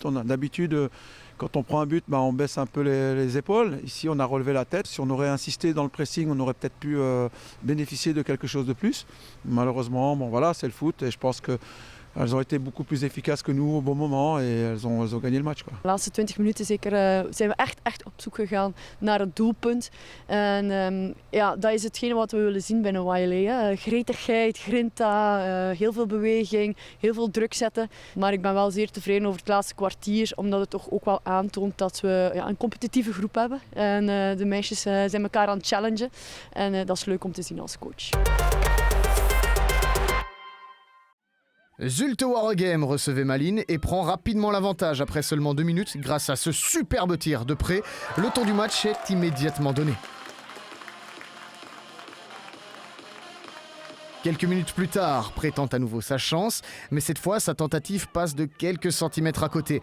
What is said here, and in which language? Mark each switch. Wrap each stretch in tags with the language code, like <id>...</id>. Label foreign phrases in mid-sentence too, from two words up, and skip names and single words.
<fr>D'habitude, quand on prend un but, on baisse un peu les épaules. Ici, on a relevé la tête. Si on aurait insisté dans le pressing, on aurait peut-être pu bénéficier de quelque chose de plus. Malheureusement, voilà, c'est le foot et je pense que elles ont été beaucoup plus efficaces que nous au bon moment et elles ont gagné le match.</fr> <nl>De laatste 20 minuten zeker zijn we echt op zoek gegaan naar het doelpunt. En dat is hetgene wat we willen zien binnen Wayeley. Gretigheid, grinta, heel veel beweging, heel veel druk zetten. Maar ik ben wel zeer tevreden over het laatste kwartier, omdat het toch ook wel aantoont dat we een competitieve groep hebben. En de meisjes zijn elkaar aan het challengen. En dat is leuk om te zien als coach.</nl> <fr>Zulte Waregem recevait Malines et prend rapidement l'avantage après seulement 2 minutes grâce à ce superbe tir de près. Le temps du match est immédiatement donné. Quelques minutes plus tard, Pré tente à nouveau sa chance, mais cette fois, sa tentative passe de quelques centimètres à côté.</fr>